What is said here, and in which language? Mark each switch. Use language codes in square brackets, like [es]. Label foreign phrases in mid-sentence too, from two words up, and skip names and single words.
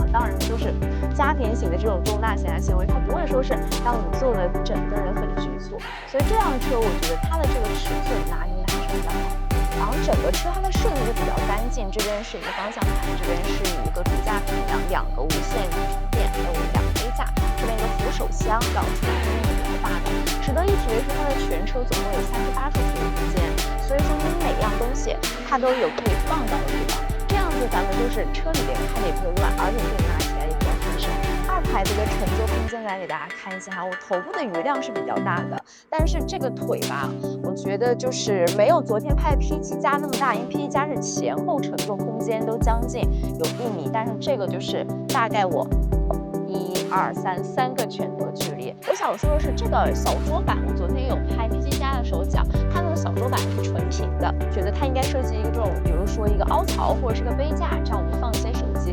[zh] 當然，就是家庭型的這種中大型 SUV，它不會說是讓你坐的整個人很局促。所以這輛車，我覺得它的這個尺寸拿捏的還是比較好。然後整個車它的設計就比較乾淨，這邊是一個方向盤，這邊是一個主駕平梁，2個無線電，還有2個杯架，這邊一個扶手箱，然後出來這邊有一個大的。值得一提的是，它的全車總共有38處储物空間，所以說你每樣東西它都有可以放到的地方，這樣子咱們就是車裡邊開的也不會亂，而且可以拿起来也比較合身。2排的一個乘坐空间来給大家看一下哈，我头部的余量是比較大的，但是這個腿吧，我覺得就是沒有昨天拍的 P7 加那麼大，因為 P7 加是前後乘坐空間都將近有1米，但是這個就是大概我1、2、3個拳頭距離。我想說的是，這個小桌板，我昨天有拍 P7 加的時候講，它那個小桌板是純平的，覺得它應該設計一個這種，比如說一個凹槽或者是個杯架，這樣我們放一些手機。